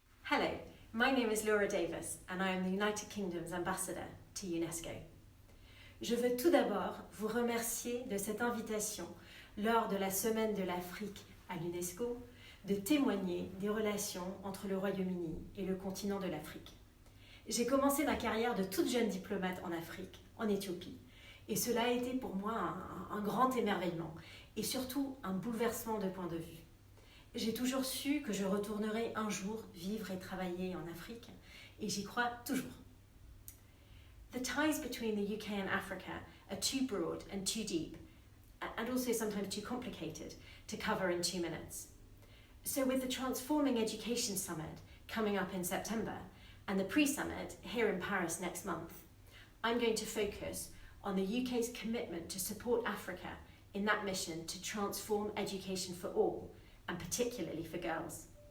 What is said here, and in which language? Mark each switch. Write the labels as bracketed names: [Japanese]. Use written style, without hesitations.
[English] Hello, my name is Laura Davis and I am the United Kingdom's ambassador to UNESCO. [French] Je veux tout d'abord vous remercier de cette invitation lors de la Semaine de l'Afrique à l'UNESCO de témoigner des relations entre le Royaume-Uni et le continent de l'Afrique. J'ai commencé ma carrière de toute jeune diplomate en Afrique, en Éthiopie, et cela a été pour moi un grand émerveillement et surtout un bouleversement de point de vue. J'ai toujours su que je retournerais un jour vivre et travailler en Afrique, et j'y crois toujours. [English] The ties between the UK and Africa are too broad and too deep, and also sometimes too complicated to cover in 2 minutes. So with the Transforming Education Summit coming up in September, and the pre-summit here in Paris next month, I'm going to focus on the UK's commitment to support Africa in that mission to transform education for all, and particularly for girls.